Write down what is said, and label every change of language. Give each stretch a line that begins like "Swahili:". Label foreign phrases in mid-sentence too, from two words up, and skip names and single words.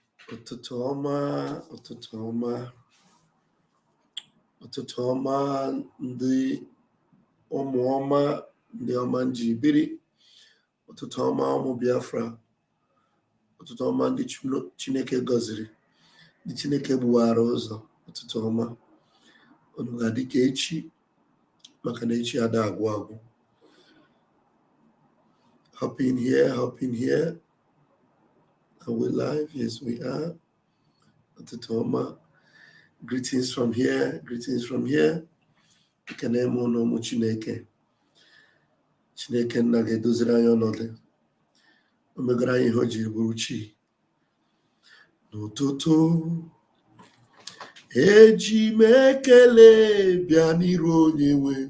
Igbo: Ututu Oma, Ututu Oma, Ututu Oma, Ndi Oma, Ndi Oma Njibiri, Ututu Oma Ụmụ Biafra, Ututu Oma Ndị Chineke gọziri, Ndị Chineke gbuwara ụzọ, Ututu Oma, unu ga-adị ka echi, maka na echi ada agwụ agwụ.
English: Hop in here. Are we live? Yes, we are.
Igbo: Ututu Oma.
English: Greetings from here.
Igbo: Ekene m unu ụmụ Chineke. Chineke nna ga-edoziri anyị ọnọdụ. O megara anyị ihe o jiri bụrụ chi. N'ụtụtụ, eji m ekele bịa n'iru onye nwe m.